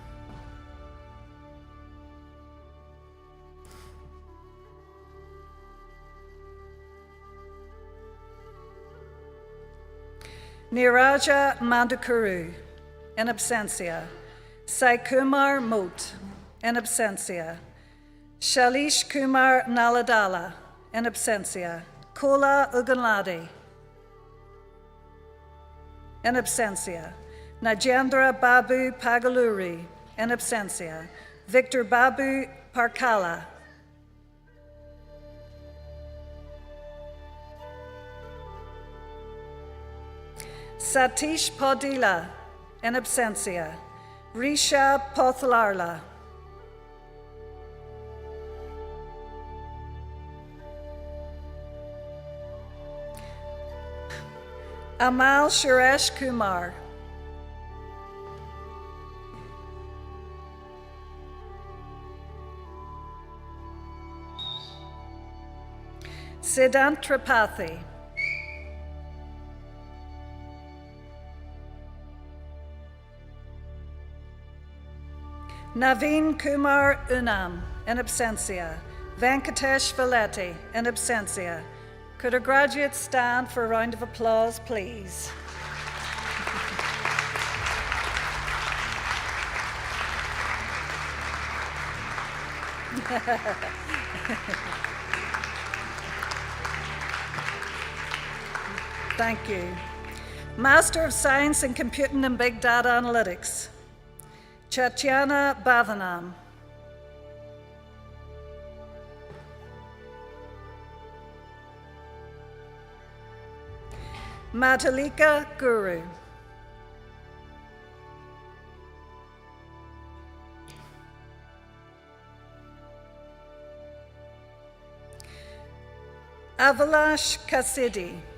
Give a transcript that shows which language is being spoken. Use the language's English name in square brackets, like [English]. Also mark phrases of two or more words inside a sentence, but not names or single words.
[English] Niraja Mandukuru, in absentia. Sai Kumar Moat, in absentia. Shalish Kumar Naladala, in absentia. Kola Uganladi, in absentia. Najendra Babu Pagaluri, in absentia. Victor Babu Parkala. Satish Podila, in absentia. Risha Pothalarla. Amal Suresh Kumar. Siddhant Tripathi. Naveen Kumar Unam, in absentia. Venkatesh Valetti, in absentia. Could our graduates stand for a round of applause, please? Thank you. Master of Science in Computing and Big Data Analytics. Chatyana Bhavanam. Matalika Guru. Avalash Kasidi.